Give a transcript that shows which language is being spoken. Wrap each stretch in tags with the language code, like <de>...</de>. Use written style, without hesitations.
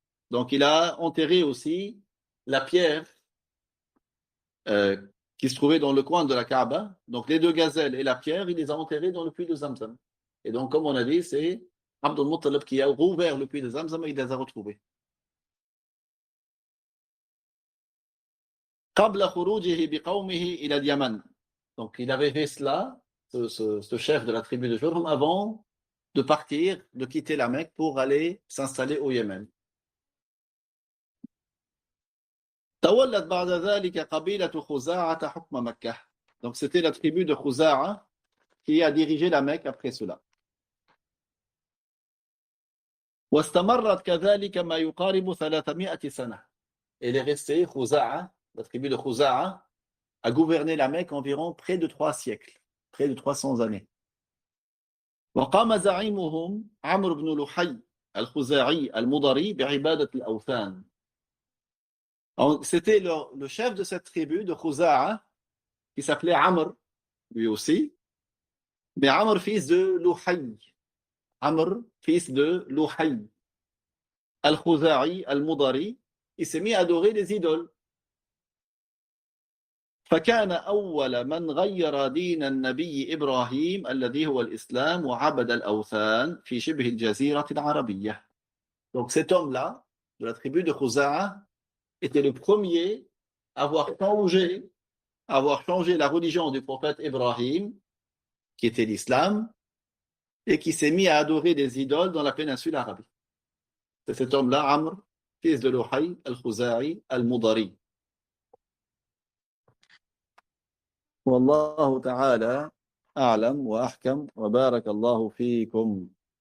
<fr>Donc il a enterré aussi la pierre euh, qui se trouvait dans le coin de la Kaaba. Donc les 2 gazelles et la pierre, il les a enterrées dans le puits de Zamzam. Et donc, comme on a dit, c'est Abd al-Muttalib qui a rouvert le puits de Zamzam et il les a retrouvés.</fr> <ar>قبل خروجه بقومه إلى اليمن.</ar> <fr>Donc il avait fait cela, ce chef de la tribu de Jurhum, avant de partir, de quitter la Mecque pour aller s'installer au Yémen.</fr> <ar>تولت بعد ذلك قبيلة خزاعة حكم مكة.</ar> <fr>Donc c'était la tribu de Khuza'a qui a dirigé la Mecque après cela.</fr> <ar>واستمرت كذلك ما يقارب 300 سنة.</ar> <fr>Elle est restée, Khuza'a, la tribu de Khuza'a, a gouverné la Mecque environ près de 3 siècles, près de 300 années.</fr> <ar>وقام زعيمهم عمرو بن لحي الخزاعي المضري بعبادة الأوثان.</ar> <fr>C'était le chef de cette tribu de Khuza'a qui s'appelait Amr, lui aussi, mais Amr fils de Luhay. Amr fils de Luhay al-Khuza'i al-Mudari, il s'est mis à adorer les idoles.</fr> <ar>فكان أول من غير دين النبي إبراهيم الذي هو الإسلام وعبد الأوثان في شبه الجزيرة العربية.</ar> <fr>Donc cet homme-là, de la tribu de Khuza'a, était le premier à avoir changé la religion du prophète Ibrahim, qui était l'islam, et qui s'est mis à adorer des idoles dans la péninsule arabique. C'est cet homme-là, Amr, fils de Luhay al-Khuza'i al-Mudari.</fr> <ar>والله تعالى أعلم وأحكم وبارك الله فيكم.</ar>